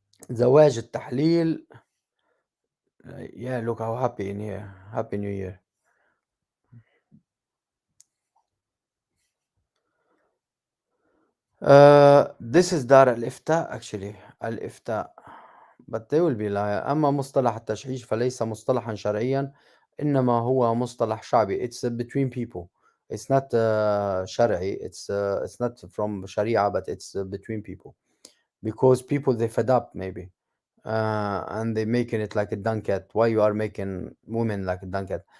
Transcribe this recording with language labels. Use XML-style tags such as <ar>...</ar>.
<ar>زواج التحليل.</ar> <en>Yeah, look how happy in here. Happy New Year. This is دار الإفتاء actually. الإفتاء. But they will be liar.</en> <ar>أما مصطلح التشحيش فليس مصطلحا شرعيا، إنما هو مصطلح شعبي.</ar> <en>It's between people. It's not شرعي. It's not from Sharia, but it's between people. Because people, they fed up maybe. And they making it like a dunket. Why you are making women like a dunket?</en>